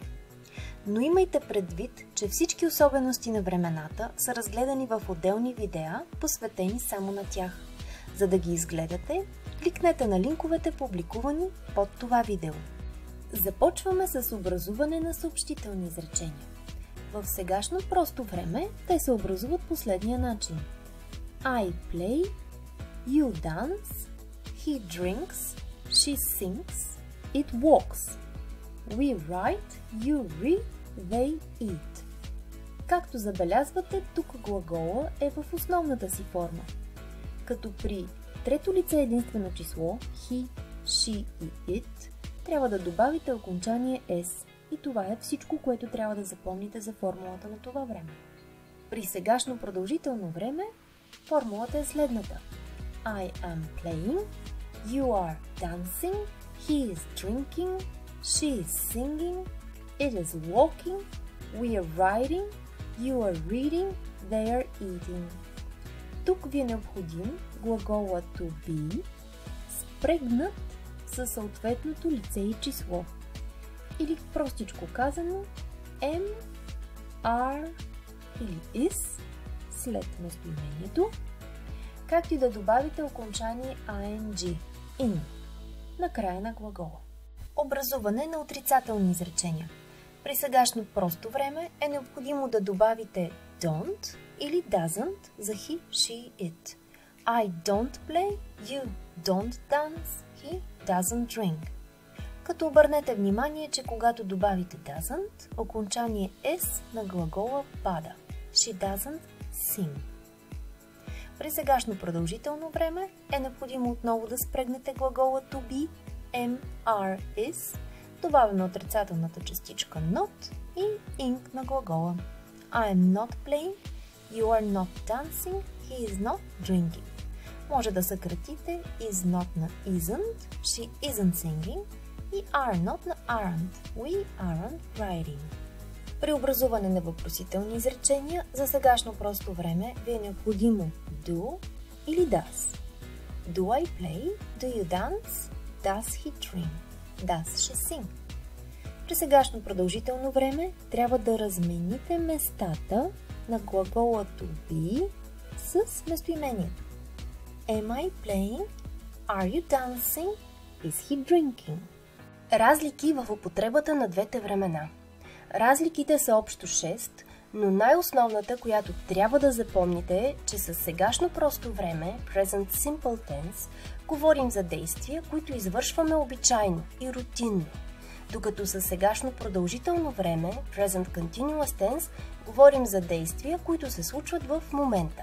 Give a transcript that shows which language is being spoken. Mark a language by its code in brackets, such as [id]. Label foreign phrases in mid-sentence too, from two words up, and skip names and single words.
[bg] Но имайте предвид, че всички особености на времената са разгледани в отделни видеа, посветени само на тях. За да ги изгледате, кликнете на линковете, публикувани под това видео. Започваме с образуване на съобщителни изречения. В сегашно просто време те се образуват последния начин. [en] I play, you dance, he drinks, she sings, it walks. We write, you read, they eat. [bg] Както забелязвате, тук глагола е в основната си форма. Като при трето лице единствено число [en] he, she [bg] и it, трябва да добавите окончание s и това е всичко, което трябва да запомните за формулата на това време. При сегашно продължително време формулата е следната. [en] I am playing, you are dancing, he is drinking, she is singing, it is walking, we are writing, you are reading, they are eating. [bg] Тук ви е необходим глагола [en] to be, [bg] спрегнат със съответното лице и число. Или простичко казано, [en] am, are [bg] или is след местоимението, както и да добавите окончание ing, in, на края на глагола. Образуване на отрицателни изречения. При сегашно просто време е необходимо да добавите don't или doesn't за [en] he, she, it. I don't play, you don't dance, he doesn't drink. [bg] Като обърнете внимание, че когато добавите doesn't, окончание s на глагола пада. [en] She doesn't sing. [bg] При сегашно продължително време е необходимо отново да спрегнете глагола [en] to be, am, are, is, [bg] добавяме отрицателната частичка not и ing на глагола. [en] I am not playing, you are not dancing, he is not drinking. [bg] Може да съкратите [en] is not [bg] на [en] isn't, she isn't singing [bg] и [en] are not [bg] на [en] aren't, we aren't writing. [bg] При образуване на въпросителни изречения за сегашно просто време ви е необходимо do или does. [en] Do I play? Do you dance? Does he drink? Does she sing? [bg] При сегашно продължително време трябва да размените местата на глагола [en] to be [bg] с местоимението. [en] Am I playing? Are you dancing? Is he drinking? [bg] Разлики в употребата на двете времена. Разликите са общо 6, но най-основната, която трябва да запомните е, че със сегашно просто време, [en] Present Simple Tense, [bg] говорим за действия, които извършваме обичайно и рутинно, докато със сегашно продължително време, [en] Present Continuous Tense, [bg] говорим за действия, които се случват в момента.